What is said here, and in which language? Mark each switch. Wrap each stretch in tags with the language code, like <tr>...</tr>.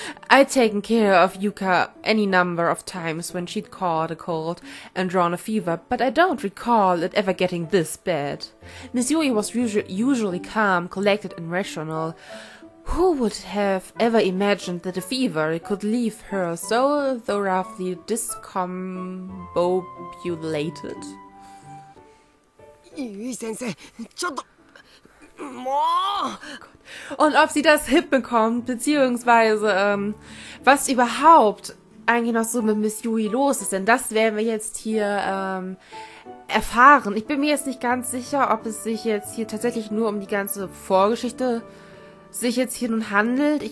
<en>I'd taken care of Yuka any number of times when she'd caught a cold and drawn a fever, but I don't recall it ever getting this bad. Miss Yui was usually calm, collected, and rational, Who would have ever imagined that a fever could leave her so thoroughly discombobulated?</en> <ja>ゆい先生、ちょっと、もう</ja> <de>Und ob sie das hinbekommt, beziehungsweise was überhaupt eigentlich noch so mit Miss Yui los ist, denn das werden wir jetzt hier erfahren. Ich bin mir jetzt nicht ganz sicher, ob es sich jetzt hier tatsächlich nur um die ganze Vorgeschichte sich jetzt hier nun handelt.</de>